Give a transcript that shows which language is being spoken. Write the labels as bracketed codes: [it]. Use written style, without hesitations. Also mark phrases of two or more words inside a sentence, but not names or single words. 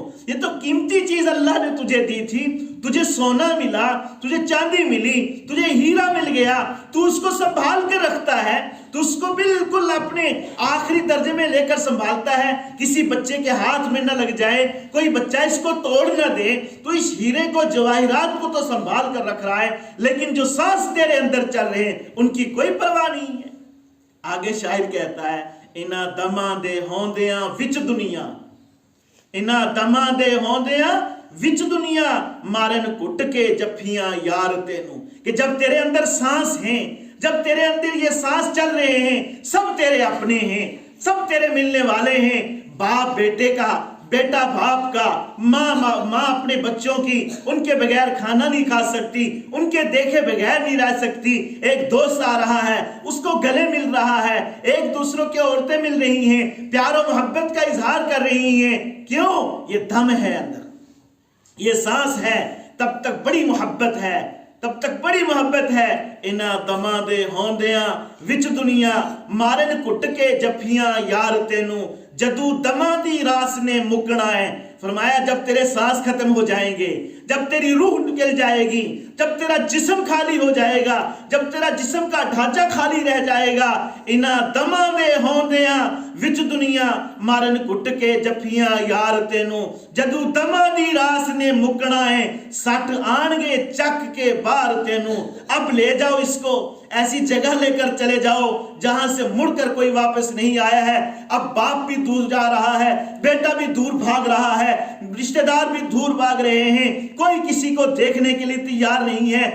[ur] یہ تو قیمتی چیز اللہ نے تجھے دی تھی، تجھے سونا ملا، تجھے چاندی ملی، تجھے ہیرا مل گیا، تو اس کو سنبھال کے رکھتا ہے، تو اس کو بالکل اپنے آخری درجے میں لے کر سنبھالتا ہے، کسی بچے کے ہاتھ میں نہ لگ جائے، کوئی بچہ اس کو توڑ نہ دے، تو اس ہیرے کو، جواہرات کو تو سنبھال کر رکھ رہا ہے، لیکن جو سانس تیرے اندر چل رہے ہیں ان کی کوئی پرواہ نہیں ہے۔ آگے شاعر کہتا ہے، [pa] انہاں دماں دے ہوندیاں وچ دنیا، انہاں دماں دے ہوندیاں وچ دنیا، مارن کٹ کے جفیاں یار تینوں، کہ جب [ur] تیرے اندر سانس ہیں، جب تیرے اندر یہ سانس چل رہے ہیں، سب تیرے اپنے ہیں، سب تیرے ملنے والے ہیں، باپ بیٹے کا، بیٹا باپ کا، ماں اپنے بچوں کی، ان کے بغیر کھانا نہیں کھا سکتی، ان کے دیکھے بغیر نہیں رہ سکتی، ایک دوست آ رہا ہے اس کو گلے مل رہا ہے، ایک دوسروں کی عورتیں مل رہی ہیں، پیار و محبت کا اظہار کر رہی ہیں، کیوں؟ یہ دم ہے اندر، یہ سانس ہے، تب تک بڑی محبت ہے، تب تک بڑی محبت ہے۔ [pa] انہاں دماں دے ہوندیاں وچ دنیا، مارن کٹ کے جفیاں یار تینوں، جدو دماں دی راس نے مکنا ہے۔ [ur] فرمایا جب تیرے سانس ختم ہو جائیں گے، جب تیری روح نکل جائے گی، جب تیرا جسم خالی ہو جائے گا، جب تیرا جسم کا ڈھانچہ خالی رہ جائے گا، [pa] انا دما دے ہوندیاں وچ دنیا مارن کٹ کے جفیاں یار تینوں، جدو دما دی راس نے مکنا ہے سٹ آن گے چک کے بار تینوں۔ [ur] اب لے جاؤ اس کو ایسی جگہ لے کر چلے جاؤ جہاں سے مڑ کر کوئی واپس نہیں آیا ہے۔ اب باپ بھی دور جا رہا ہے، بیٹا بھی دور بھاگ رہا ہے، رشتہ دار بھی دور بھاگ رہے ہیں، کوئی کسی کو دیکھنے کے لیے تیار نہیں ہے۔